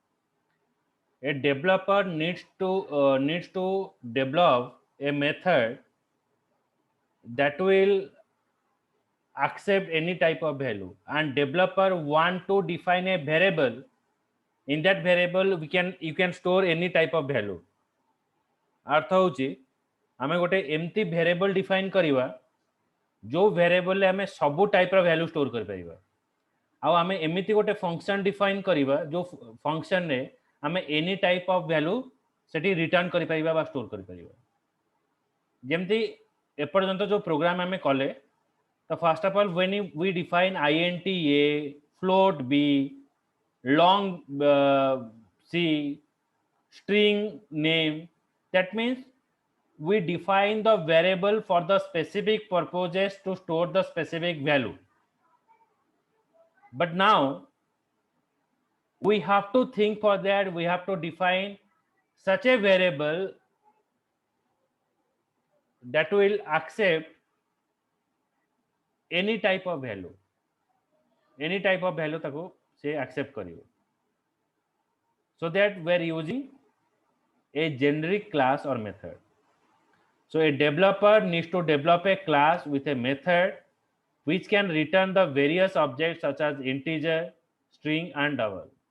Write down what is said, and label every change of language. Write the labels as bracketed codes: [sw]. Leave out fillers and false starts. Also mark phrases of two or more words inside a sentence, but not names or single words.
[en] A developer needs to develop a method that will accept any type of value, and developer want to define a variable. In that variable you can store any type of value. [or] ଅର୍ଥ ହେଉଛି ଆମେ ଗୋଟେ ଏମିତି [en] variable define [or] କରିବା ଯୋ ଭେରିଏବଲ ଲେ ଆମେ ସବୁ ଟାଇପ ର [en] value store [or] କରି ପାରିବା. ଆଉ ଆମେ ଏମିତି ଗୋଟେ [en] function define [or] କରିବା ଯୋ ଫଙ୍କସନ ରେ ଆମେ [en] any type of value [or] ସେଠି ରିଟର୍ନ କରି ପାରିବା ବା ଷ୍ଟୋର କରି ପାରିବା. ଯେମିତି ଏପର୍ଯ୍ୟନ୍ତ ଯୋ ପ୍ରୋଗ୍ରାମ ଆମେ କଲେ, ତ [en] first of all when we define int a, float b, long c, string name, that means we define the variable for the specific purposes to store the specific value. But now we have to think for that, we have to define such a variable that will accept any type of value. Any type of value [or] ତାକୁ ସେ [en] accept करियो. So that we are using a generic class or method. So a developer needs to develop a class with a method which can return the various objects such as integer, string, and double.